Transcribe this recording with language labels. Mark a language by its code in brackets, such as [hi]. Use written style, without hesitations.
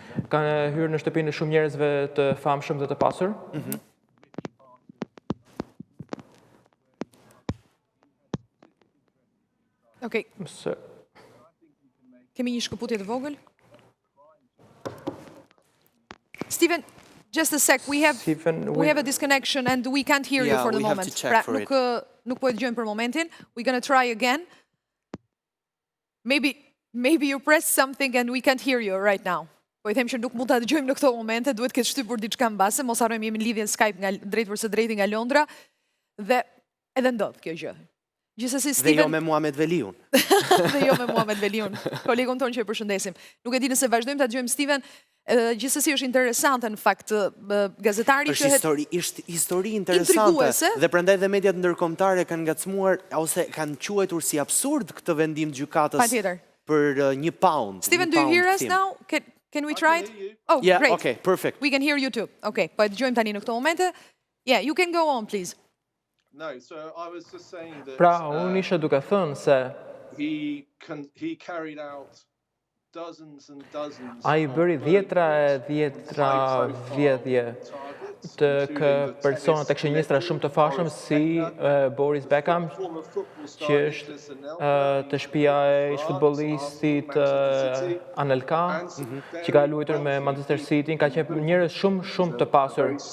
[sq] Ka hyrë në shtëpinë e shumë njerëzve të famshëm dhe të pasur. Okej. Kemi një shkëputje të vogël? [en] Steven, just a sec. We have a disconnection and we can't hear you for the moment. [sq] Pra, nuk po e dëgjojmë për momentin. [en] We're going to try again. Maybe you pressed something and we can't hear you right now. [sq] Po i them që nuk mund ta dëgjojmë në këto momente, duhet këtë shtypur diçka mbase, mos harrojmë jemi në lidhje Skype drejt për së drejti nga Londra dhe edhe ndodh kjo gjë. Gjithsesi Steven. Dhe jo me Muhamet Veliun. Dhe jo me Muhamet Veliun. Kolegun tonë që e përshëndesim. Nuk e di nëse vazhdojmë ta dëgjojmë Steven. Gjithsesi është interesante në fakt gazetari që është histori interesante dhe prandaj dhe mediat ndërkombëtare kanë ngacmuar ose kanë quajtur si absurd këtë vendim të gjykatës për një pound. [en] Steven, do you hear us now? Can we try it? Oh, yeah, great. Okay, perfect. We can hear you too. [sq] Okay, po e dëgjojmë tani në këto momente. [en] Yeah, you can go on, please. No, so I was just saying that [sq] pra, unë isha duke thënë se [en] he carried out dozens and dozens. [sq] Ai bëri dhjetra vjedhje të persona të këshillistra shumë të fashëm si Boris Beckham, që është të shtëpia e futbollistit Anelka, që ka luajtur me Manchester City, ka qenë njerëz shumë të pasur.